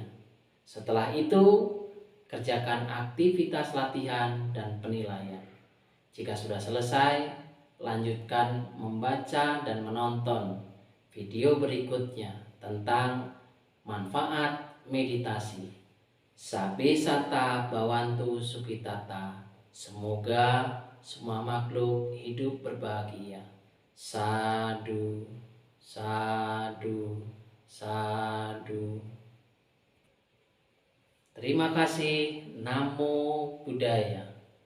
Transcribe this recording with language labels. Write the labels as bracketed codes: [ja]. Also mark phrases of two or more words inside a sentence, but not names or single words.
[id] Setelah itu, kerjakan aktivitas latihan dan penilaian. Jika sudah selesai, lanjutkan membaca dan menonton video berikutnya tentang manfaat meditasi. [pi] Sabe sata bawantu sukitata. [id] Semoga semua makhluk hidup berbahagia. [pi] Sadu, sadu, sadu. [id] Terima kasih. [pi] Namo Buddhaya.